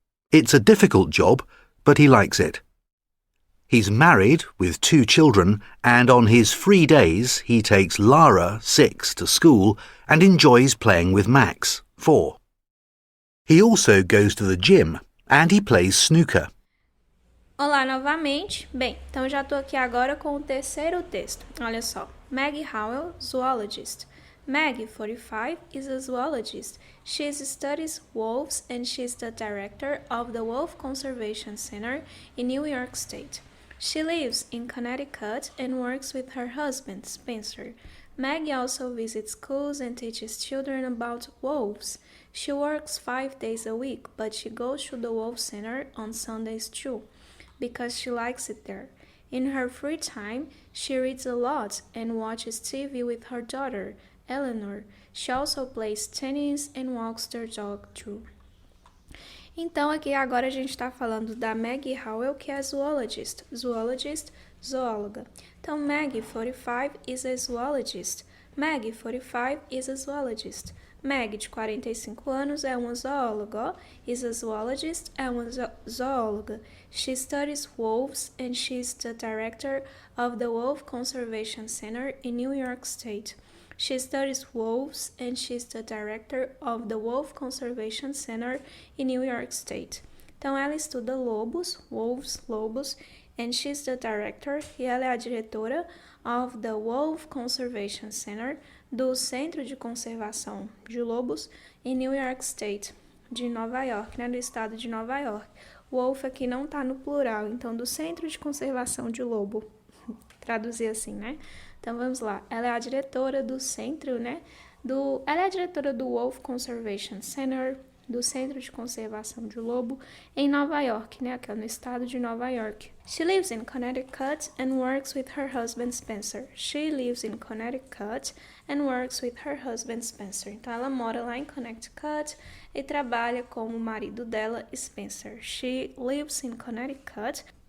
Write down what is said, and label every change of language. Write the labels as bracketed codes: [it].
[en] It's a difficult job, but he likes it. He's married with 2 children and on his free days he takes Lara, 6, to school and enjoys playing with Max, 4. He also goes to the gym and he plays snooker. [pt] Olá novamente. Bem, então já estou aqui agora com o terceiro texto. Olha só. [en] Maggie Howell, zoologist. Maggie, 45, is a zoologist. She studies wolves and she's the director of the Wolf Conservation Center in New York State. She lives in Connecticut and works with her husband, Spencer. Maggie also visits schools and teaches children about wolves. She works 5 days a week, but she goes to the Wolf Center on Sundays too, because she likes it there. In her free time, she reads a lot and watches TV with her daughter, Eleanor. She also plays tennis and walks their dog too. [pt] Então, aqui agora a gente está falando da Maggie Howell, que é zoologist. Zoologist, zoóloga. [en] Então, Maggie, 45, is a zoologist. Maggie, 45, is a zoologist. [pt] Maggie, de 45 anos, é uma zoóloga. [en] Is a zoologist, [pt] é uma zoóloga. [en] She studies wolves and she's the director of the Wolf Conservation Center in New York State. She studies wolves and she's the director of the Wolf Conservation Center in New York State. [pt] Então, ela estuda lobos, wolves, lobos, [en] and she's the director, [pt] e ela é a diretora of the Wolf Conservation Center, do Centro de Conservação de Lobos, em New York State, de Nova York, né, do estado de Nova York. Wolf aqui não está no plural, então do Centro de Conservação de Lobo, traduzir assim, né? Então, vamos lá. Ela é a diretora do centro, né? Ela é a diretora do Wolf Conservation Center, do Centro de Conservação de Lobo, em Nova York, né? Aqui é no estado de Nova York. [en] She lives in Connecticut and works with her husband Spencer. She lives in Connecticut and works with her husband Spencer. [pt] Então, ela mora lá em Connecticut e trabalha com o marido dela, Spencer. [en] She lives in Connecticut.